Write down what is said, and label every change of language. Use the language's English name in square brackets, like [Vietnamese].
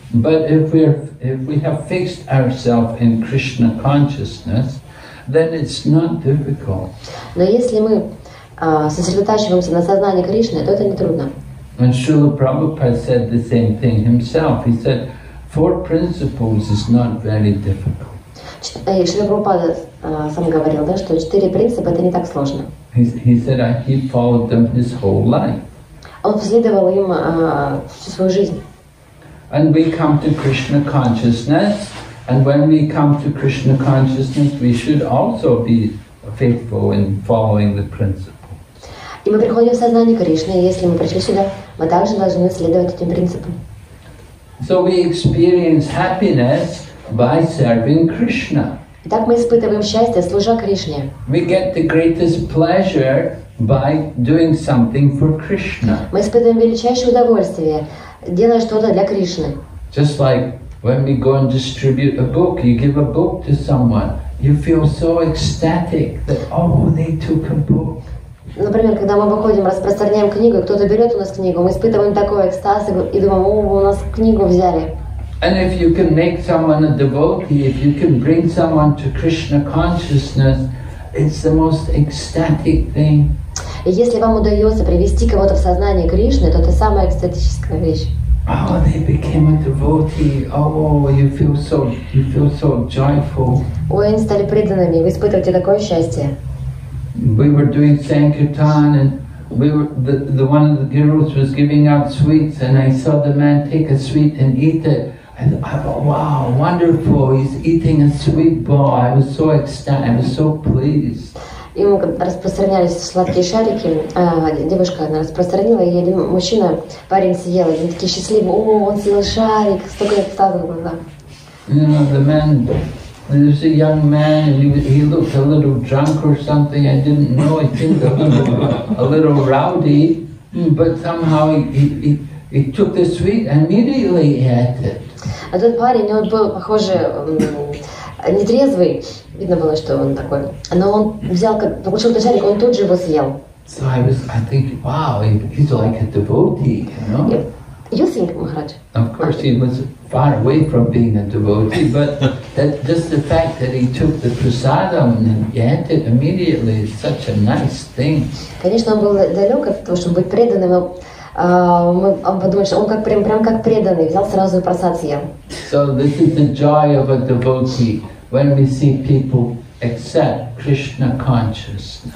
[English] But if we have fixed ourselves in Krishna consciousness, then it's not difficult. [Russian] Но если мы сосредотачиваемся на сознании Кришны, то это не трудно. [English] And Srila Prabhupada said the same thing himself. He said, 4 principles is not very difficult. [Russian] И Шрила Прабхупада сам говорил, да, что 4 принципа это не так сложно. [English] He said he followed them his whole life. [Russian] Он последовал им всю свою жизнь. [English] And we come to Krishna consciousness, and when we come to Krishna consciousness, we should also be faithful in following the principle. [Russian] И мы приходим в сознание Кришны, и если мы пришли сюда, мы также должны следовать этим принципам. [English] So we experience happiness by serving Krishna. [Russian] Итак, мы испытываем счастье, служа Кришне. [English] We get the greatest pleasure by doing something for Krishna. [Russian] Мы испытываем величайшее удовольствие, делая что-то для Кришны. [English] Just like when we go and distribute a book, you give a book to someone, you feel so ecstatic that, oh, they took a book. [Russian] Например, когда мы выходим, распространяем книгу, и кто-то берет у нас книгу, мы испытываем такой экстаз и думаем: о, у нас книгу взяли. [English] And if you can make someone a devotee, if you can bring someone to Krishna consciousness, it's the most ecstatic thing. [Russian] И если вам удается привести кого-то в сознание Кришны, то это самая экстатическая вещь. [English] Oh, they became a devotee. Oh, you feel so joyful. [Russian] Ой, они стали преданными, вы испытываете такое счастье. [English] We were doing Sankirtan, and the one of the gurus was giving out sweets, and I saw the man take a sweet and eat it. I thought, wow, wonderful! He's eating a sweet ball. I was so ecstatic. I was so pleased. [Russian] И мы распространялись сладкие шарики, девушка она распространила, и один мужчина, парень съел, и они такие счастливые: о, он съел шарик, столько экстаза в глазах. [English] You know, the man, there was a young man, and he looked a little drunk or something. I didn't know. He seemed a little rowdy, but somehow he took the sweet and immediately ate it. [Russian] А тот парень, он был, похоже, нетрезвый, видно было, что он такой, но он взял, получил этот шарик, он тут же его съел. [English] So I thinking, wow, he's like a devotee, you know? You think, Maharaj? Of course, he was far away from being a devotee, but just the fact that he took the prasadam and ate it immediately is such a nice thing. [Russian] Конечно, он был далек от того, чтобы быть преданным, но он подумал, что он прям как преданный, взял сразу и прасад съел. [English] So this is the joy of a devotee, when we see people accept Krishna consciousness.